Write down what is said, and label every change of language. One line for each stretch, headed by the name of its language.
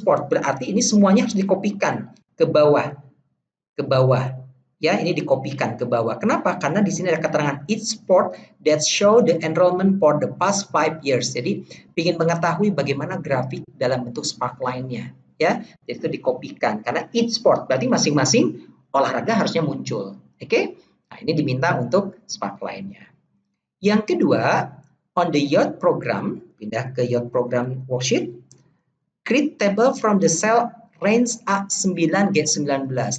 Indonesian: Berarti ini semuanya harus dikopikan ke bawah. Ya, ini dikopikan ke bawah. Kenapa? Karena di sini ada keterangan
English: each sport that show the enrollment for the past 5 years.
Indonesian: Jadi, ingin mengetahui bagaimana grafik dalam bentuk sparkline-nya. Ya, jadi itu dikopikan. Karena
English: each sport,
Indonesian: berarti masing-masing olahraga harusnya muncul. Oke? Nah, ini diminta untuk sparkline-nya. Yang kedua,
English: on the youth program,
Indonesian: pindah ke
English: youth program worksheet, create table from the cell range A9G19.